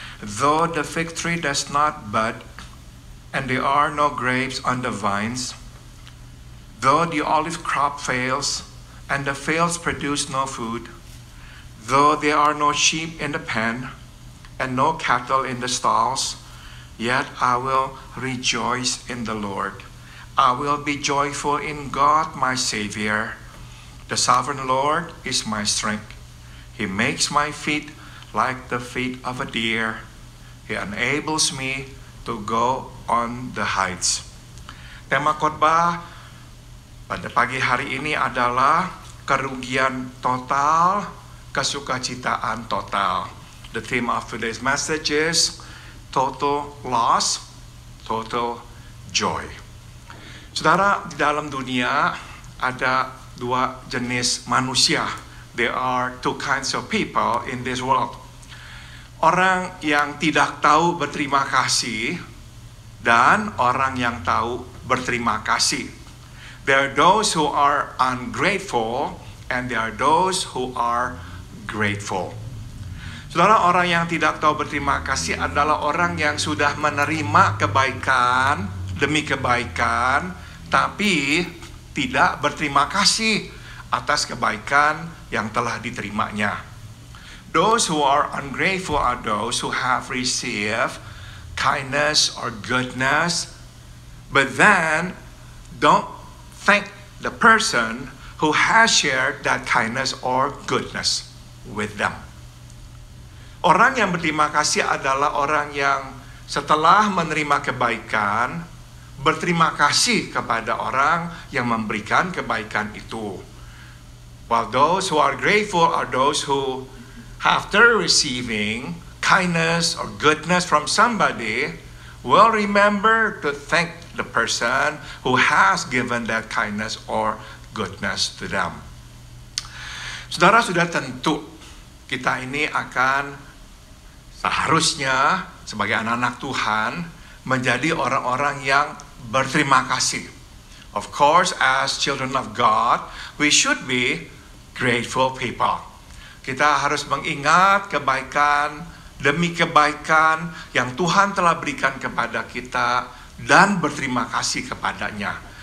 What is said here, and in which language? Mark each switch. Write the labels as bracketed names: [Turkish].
[English] Though the fig tree does not bud, and there are no grapes on the vines, though the olive crop fails, and the fields produce no food, though there are no sheep in the pen, and no cattle in the stalls, yet I will rejoice in the Lord. I will be joyful in God my Savior. The sovereign Lord is my strength. He makes my feet like the feet of a deer. He enables me to go on the heights. [Indonesian] Tema khotbah pada pagi hari ini adalah kerugian total, kesukacitaan total. [English] The theme of today's message is total loss, total joy. [Indonesian] Saudara, di dalam dunia ada dua jenis manusia. [English] There are two kinds of people in this world. [Indonesian] Orang yang tidak tahu berterima kasih dan orang yang tahu berterima kasih. [English] There are those who are ungrateful and there are those who are grateful. [Indonesian] Saudara, orang yang tidak tahu berterima kasih adalah orang yang sudah menerima kebaikan demi kebaikan, tapi tidak berterima kasih atas kebaikan yang telah diterimanya. [English] Those who are ungrateful are those who have received kindness or goodness, but then don't thank the person who has shared that kindness or goodness with them. [Indonesian] Orang yang berterima kasih adalah orang yang setelah menerima kebaikan, berterima kasih kepada orang yang memberikan kebaikan itu. [English] While those who are grateful are those who, after receiving kindness or goodness from somebody, will remember to thank the person who has given that kindness or goodness to them. [Indonesian] Saudara, sudah tentu kita ini akan seharusnya sebagai anak-anak Tuhan menjadi orang-orang yang berterima kasih. [English] Of course, as children of God, we should be grateful people. [Indonesian] Kita harus mengingat kebaikan demi kebaikan yang Tuhan telah berikan kepada kita dan berterima kasih kepadanya.